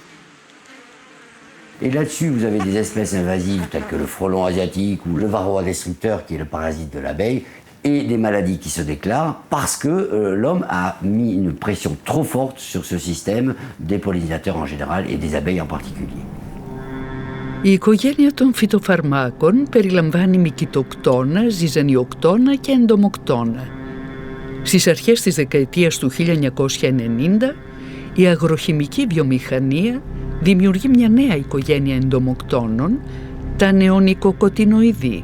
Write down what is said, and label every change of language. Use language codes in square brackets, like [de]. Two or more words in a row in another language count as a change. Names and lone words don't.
[fr] Et là-dessus, vous avez des espèces invasives telles que le frelon asiatique ou le varroa destructeur, qui est le parasite de l'abeille, et des maladies qui se déclarent parce que l'homme a mis une pression trop forte sur ce système des pollinisateurs en général et des abeilles en particulier. [el] Η οικογένεια των φυτοφαρμάκων περιλαμβάνει μυκητοκτόνα, ζυζανιοκτόνα και εντομοκτόνα. Στις αρχές της δεκαετίας του 1990, η αγροχημική βιομηχανία δημιουργεί μια νέα οικογένεια εντομοκτώνων, τα νεονικοκοτινοειδή.